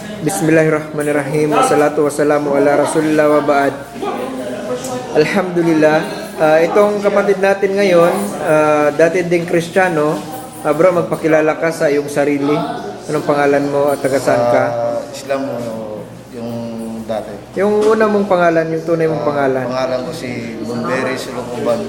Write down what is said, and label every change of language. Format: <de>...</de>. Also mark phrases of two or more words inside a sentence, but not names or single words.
<ar>بسم الله الرحمن الرحيم. والصلاة والسلام على رسول الله وبعد. Alhamdulillah.</ar> <tl>Itong kapatid natin ngayon, dati ding Kristiyano. Bro, magpakilala ka sa iyong sarili. Anong pangalan mo at taga saan ka? Islam yung dati. Yung una mong pangalan, yung tunay mong pangalan. Pangalan ko si Bomberi Sulukuban.</tl>